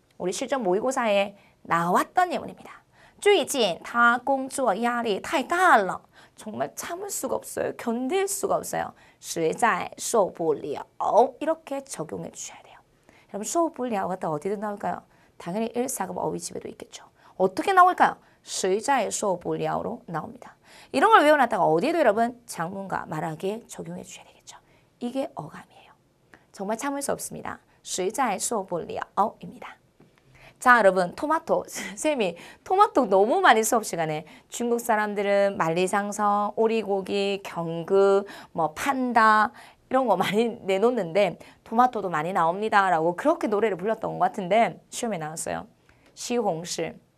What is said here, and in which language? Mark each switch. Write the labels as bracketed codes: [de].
[ko] 우리 실전 모의고사에 나왔던 예문입니다. [zh] 最近他工作压力太大了. [ko] 정말 참을 수가 없어요. 견딜 수가 없어요. [zh] 实在受不了 [ko] 이렇게 적용해 주셔야 돼요. 여러분 受不了가 어디든 나올까요? 당연히 1사급 어휘집에도 있겠죠. 어떻게 나올까요? [zh] 实在受不了 [ko] 로 나옵니다. 이런 걸 외워놨다가 어디에도 여러분 장문과 말하기에 적용해 주셔야 되겠죠. 이게 어감이에요. 정말 참을 수 없습니다. [zh] 实在受不了 [ko] 입니다. 자, 여러분 토마토. 쌤이 토마토 너무 많이 수업 시간에 중국 사람들은 만리장성, 오리고기, 경그, 뭐 판다 이런 거 많이 내놓는데 토마토도 많이 나옵니다 라고 그렇게 노래를 불렀던 것 같은데 시험에 나왔어요. 시홍시.